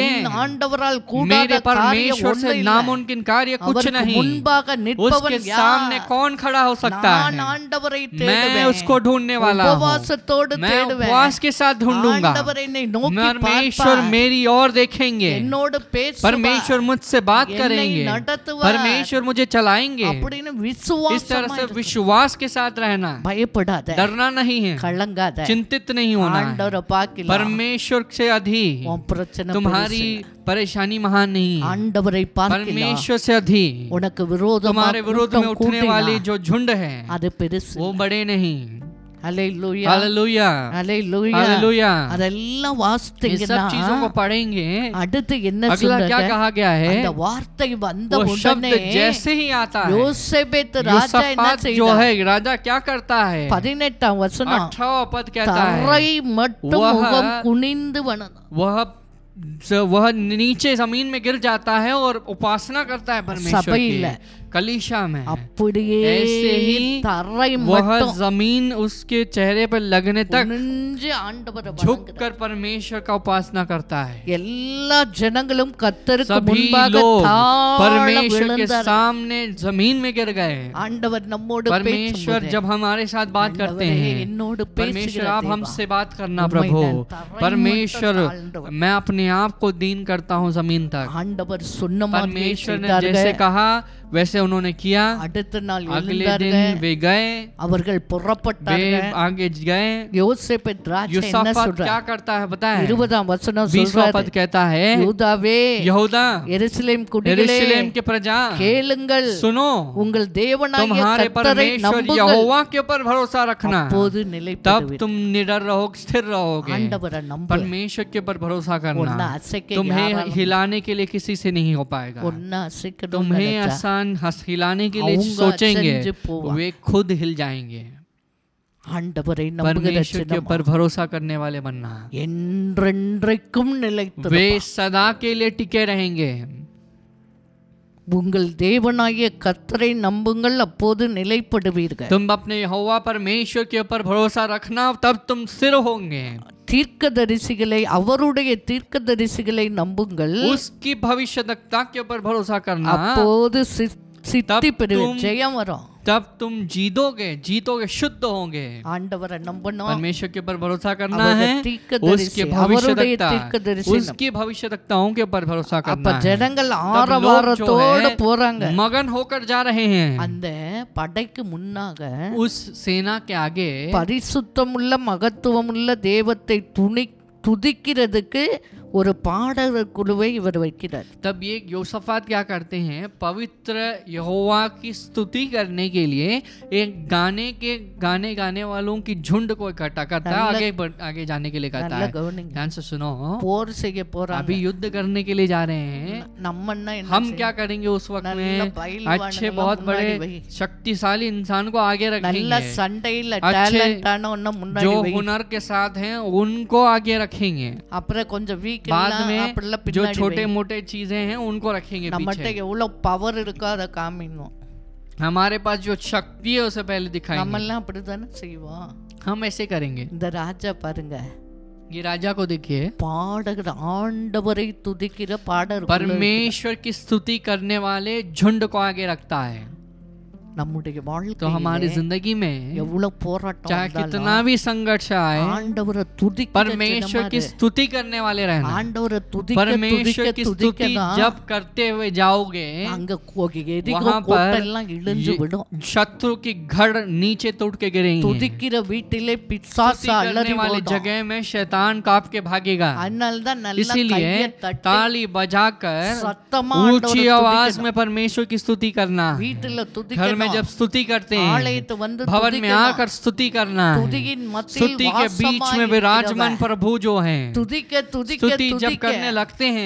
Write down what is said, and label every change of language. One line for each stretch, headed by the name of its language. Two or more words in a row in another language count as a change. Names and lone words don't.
Tamil: என்
Hindi: हैं।
Tamil: ஆண்டவரால் கூடாத
Hindi: मेरे
Tamil: காரியம்
Hindi: परमेश्वर से
Tamil: ஒன்றும் இல்லை.
Hindi: नामुमकिन कार्य कुछ
Tamil: அவருக்கு
Hindi: नहीं।
Tamil: முன்பாக நிற்பவன்
Hindi: उसके
Tamil: யார்?
Hindi: सामने कौन खड़ा हो सकता
Tamil: நான்
Hindi: है?
Tamil: ஆண்டவரை
Hindi: मैं
Tamil: தேடுவேன்.
Hindi: उसको ढूंढने वाला हूँ।
Tamil: உபவாசத்தோடு
Hindi: मैं
Tamil: தேடுவேன்.
Hindi: उपवास के साथ ढूंढूंगा।
Tamil: ஆண்டவர் என்னை நோக்கி
Hindi: परमेश्वर
Tamil: பார்ப்பார்.
Hindi: मेरी ओर देखेंगे।
Tamil: என்னோடு பேசுவார்.
Hindi: परमेश्वर मुझसे बात
Tamil: என்னை
Hindi: करेंगे।
Tamil: நடத்துவார்.
Hindi: परमेश्वर मुझे चलाएंगे।
Tamil: அப்படின்னு
Hindi: इस तरह से
Tamil: விசுவாசமா
Hindi: विश्वास के साथ रहना,
Tamil: பயப்படாத,
Hindi: डरना नहीं है,
Tamil: கலங்காத.
Hindi: चिंतित नहीं होना है।
Tamil: ஆண்டவரை பார்க்கலாம்.
Hindi: परमेश्वर से अधिक
Tamil: உன் பிரச்சனை
Hindi: तुम्हारी
Tamil: பெருசு.
Hindi: परेशानी महान नहीं है।
Tamil: ஆண்டவரை பார்க்கலாம்.
Hindi: परमेश्वर से अधिक
Tamil: உனக்கு விரோதமா
Hindi: तुम्हारे विरोध में
Tamil: கூட்டம்
Hindi: उठने वाली
Tamil: கூட்டினா,
Hindi: जो झुंड है
Tamil: அது பெருசு.
Hindi: वो बड़े नहीं।
Tamil: ஹல்லேலூயா.
Hindi: हालेलुया,
Tamil: ஹல்லேலூயா.
Hindi: हालेलुया।
Tamil: அதெல்லாம்
Hindi: ये सब
Tamil: வாசித்தீங்கன்னா
Hindi: चीजों को पढ़ेंगे।
Tamil: அடுத்து என்ன
Hindi: अगला क्या
Tamil: சொல்றாரு?
Hindi: कहा गया है?
Tamil: அந்த வார்த்தை வந்த
Hindi: वो शब्द
Tamil: உடனே
Hindi: जैसे ही आता है,
Tamil: யோசேபேத் ராஜா என்ன
Hindi: यूसफात जो
Tamil: செய்தார்?
Hindi: है राजा क्या करता है?
Tamil: 18ஆம் வசனம்,
Hindi: 18वां पद कहता
Tamil: தரை
Hindi: है,
Tamil: மட்டும்
Hindi: वह-
Tamil: முகம் குனிந்து வணங்கும்.
Hindi: वह नीचे जमीन में गिर जाता है और उपासना करता है परमेश्वर
Tamil: सभையில
Hindi: की। कलीशा में
Tamil: அப்படியே
Hindi: ऐसे ही
Tamil: தரை
Hindi: वह
Tamil: மட்டும்
Hindi: जमीन उसके चेहरे पर लगने तक
Tamil: குனிஞ்சு ஆண்டவரை
Hindi: झुक
Tamil: வணங்குறார்.
Hindi: कर परमेश्वर का उपासना करता है।
Tamil: எல்லா ஜனங்களும் கர்த்தருக்கு
Hindi: सभी
Tamil: முன்பாக
Hindi: लोग
Tamil: தாழ
Hindi: परमेश्वर के
Tamil: விழுந்தார்கள்.
Hindi: सामने जमीन में गिर गए।
Tamil: ஆண்டவர் நம்மோடு
Hindi: परमेश्वर
Tamil: பேசும்போது,
Hindi: जब हमारे साथ बात करते
Tamil: ஆண்டவரே,
Hindi: हैं,
Tamil: என்னோடு
Hindi: परमेश्वर
Tamil: பேசுகிற
Hindi: आप
Tamil: தேவா,
Hindi: हमसे बात करना
Tamil: உம்மை
Hindi: प्रभु।
Tamil: நான் தரை
Hindi: परमेश्वर
Tamil: மட்டும் தாழ்ந்தவர்.
Hindi: मैं अपने आप को दीन करता हूँ जमीन तक।
Tamil: ஆண்டவர் சொன்ன மாதிரியே
Hindi: परमेश्वर ने
Tamil: செய்தார்கள்.
Hindi: जैसे कहा वैसे उन्होंने किया।
Tamil: அடுத்த நாள்
Hindi: अगले
Tamil: எழுந்தார்கள்.
Hindi: दिन वे गए,
Tamil: அவர்கள்
Hindi: वे
Tamil: புறப்பட்டார்கள்.
Hindi: आगे गए।
Tamil: யோசேபேத் ராஜா என்ன
Hindi: यूसफात
Tamil: சொல்றார்?
Hindi: क्या करता है पता है?
Tamil: 20ஆம் வசனம்
Hindi: 20वां
Tamil: சொல்றாரு,
Hindi: पद कहता है,
Tamil: யூதாவே,
Hindi: यहूदा,
Tamil: எருசலேம் குடிகளே,
Hindi: यरूशलेम के प्रजा,
Tamil: கேளுங்கள்,
Hindi: सुनो,
Tamil: உங்கள் தேவனாகிய
Hindi: तुम्हारे
Tamil: கர்த்தரை
Hindi: परमेश्वर
Tamil: நம்புங்கள்,
Hindi: यहोवा के ऊपर भरोसा रखना,
Tamil: அப்போது
Hindi: तब
Tamil: நிலைப்படுவீர்கள்.
Hindi: तुम निडर रहोगे, स्थिर रहोगे।
Tamil: ஆண்டவரை நம்பு.
Hindi: परमेश्वर के ऊपर भरोसा
Tamil: உன்னை
Hindi: करना
Tamil: அசைக்க
Hindi: तुम्हें
Tamil: யாராலும்
Hindi: हिलाने के लिए किसी से नहीं हो पाएगा।
Tamil: உன்னை அசைக்கணும்னு
Hindi: तुम्हें
Tamil: நினைச்சா,
Hindi: आसान हिलाने के लिए
Tamil: அவங்க
Hindi: सोचेंगे,
Tamil: அசைஞ்சு போவாங்க.
Hindi: वे खुद हिल जाएंगे।
Tamil: ஆண்டவரை நம்புகிற
Hindi: परमेश्वर के
Tamil: ஜனமா,
Hindi: ऊपर भरोसा करने वाले बनना।
Tamil: என்றென்றைக்கும்
Hindi: वे
Tamil: நிலைத்திருப்பார்.
Hindi: सदा के लिए टिके रहेंगे।
Tamil: உங்கள் தேவனாகிய கர்த்தரை நம்புங்கள், அப்போது நிலைப்படுவீர்கள்.
Hindi: तुम अपने यहोवा परमेश्वर के ऊपर भरोसा रखना, तब तुम स्थिर होंगे।
Tamil: தீர்க்கதரிசிகளை, அவருடைய தீர்க்கதரிசிகளை நம்புங்கள்,
Hindi: उसकी भविष्यवक्ता के ऊपर भरोसा करना,
Tamil: அப்போது சித்தி பெறுவீர்கள்.
Hindi: तुम-
Tamil: ஜெயம் வரும்.
Hindi: तब तुम जीतोगे, शुद्ध होंगे।
Tamil: ஆண்டவரை நம்பணும்.
Hindi: परमेश्वर के ऊपर भरोसा करना
Tamil: அவருடைய
Hindi: है,
Tamil: தீர்க்கதரிசி,
Hindi: उसके
Tamil: அவருடைய
Hindi: भविष्यवक्ता,
Tamil: தீர்க்கதரிசி
Hindi: उसकी भविष्यवक्ताओं के ऊपर भरोसा
Tamil: அப்ப
Hindi: करना है।
Tamil: ஜனங்கள்
Hindi: तब लोग जो
Tamil: ஆரவாரத்தோடு
Hindi: है,
Tamil: போறாங்க.
Hindi: मगन होकर जा रहे हैं।
Tamil: அந்த படைக்கு முன்னாக
Hindi: उस सेना के आगे
Tamil: பரிசுத்தமுள்ள மகத்துவமுள்ள தேவத்தை துதிக்கிறதுக்கு ஒரு பாடகர் குழுவை இவர் வைக்கிறார்.
Hindi: तब ये योशाफात क्या करते हैं, पवित्र यहोवा की स्तुति करने के लिए एक गाने वालों की झुंड को इकट्ठा करता है, आगे जाने के लिए कहता
Tamil: நல்ல
Hindi: है।
Tamil: கவனிங்க.
Hindi: ध्यान से सुनो,
Tamil: போர் செய்ய போறாங்க.
Hindi: अभी युद्ध करने के लिए जा रहे हैं।
Tamil: நம்மன்னா என்ன
Hindi: हम क्या करेंगे उस वक्त में, अच्छे बहुत बड़े शक्तिशाली इंसान को आगे
Tamil: நல்ல
Hindi: रखेंगे,
Tamil: சண்டையில
Hindi: अच्छे
Tamil: டேலண்டான ஒண்ண முன்னாடி
Hindi: जो
Tamil: வை.
Hindi: हुनर के साथ हैं उनको आगे रखेंगे।
Tamil: அப்புறம் கொஞ்சம் வீக்
Hindi: बाद
Tamil: இல்ல
Hindi: में
Tamil: அப்படில
Hindi: जो
Tamil: பின்னாடி
Hindi: छोटे
Tamil: வை.
Hindi: मोटे चीजें हैं उनको रखेंगे
Tamil: நம்மட்ட
Hindi: पीछे।
Tamil: எவ்வளவு பவர் இருக்கோ அதை காமிக்கணும்.
Hindi: हमारे पास जो शक्ति है उसे पहले दिखाएंगे।
Tamil: நம்ம எல்லாம் அப்படிதானே செய்வோம்.
Hindi: हम ऐसे करेंगे।
Tamil: இந்த ராஜா பாருங்க,
Hindi: ये राजा को देखिए,
Tamil: பாடகர் ஆண்டவரை துதிக்கிற பாடகர்
Hindi: परमेश्वर की स्तुति करने वाले झुंड को आगे रखता है।
Tamil: நம்முடைய
Hindi: तो
Tamil: வாழ்க்கையில
Hindi: हमारी जिंदगी में
Tamil: எவ்வளவு போராட்டம்
Hindi: चाहे
Tamil: வந்தாலும்
Hindi: कितना भी संघर्ष आए,
Tamil: ஆண்டவரை துதிக்கிற
Hindi: परमेश्वर की स्तुति करने वाले रहना।
Tamil: ஆண்டவரை துதிக்க
Hindi: परमेश्वर की स्तुति
Tamil: துதிக்க
Hindi: जब करते हुए जाओगे,
Tamil: அங்க எரிகோ
Hindi: वहां
Tamil: கோட்டெல்லாம்
Hindi: पर
Tamil: இடிஞ்சு விடும்.
Hindi: शत्रु की घड़ नीचे टूट के गिरेंगे।
Tamil: துதிக்கிற வீட்டிலே பிசாசு
Hindi: स्तुति
Tamil: அலறி
Hindi: करने वाले
Tamil: ஓடும்.
Hindi: जगह में शैतान कांप के भागेगा।
Tamil: அதனால தான் நல்ல
Hindi: इसीलिए
Tamil: கையை தட்டி
Hindi: ताली बजाकर
Tamil: சத்தமா
Hindi: ऊंची
Tamil: ஆண்டவரை
Hindi: आवाज
Tamil: துதிக்கணும்.
Hindi: में परमेश्वर की स्तुति करना।
Tamil: வீட்டுல
Hindi: घर में
Tamil: துதிக்கணும்.
Hindi: जब स्तुति करते हैं,
Tamil: ஆலயத்து வந்து
Hindi: भवन में
Tamil: துதிக்கணும்.
Hindi: आकर स्तुति करना है।
Tamil: துதியின் மத்தியில்
Hindi: स्तुति के बीच में विराजमान
Tamil: வாசமாயிருக்கிறவர்.
Hindi: प्रभु जो हैं,
Tamil: துதிக்க துதிக்க
Hindi: स्तुति जब
Tamil: துதிக்க
Hindi: करने लगते हैं,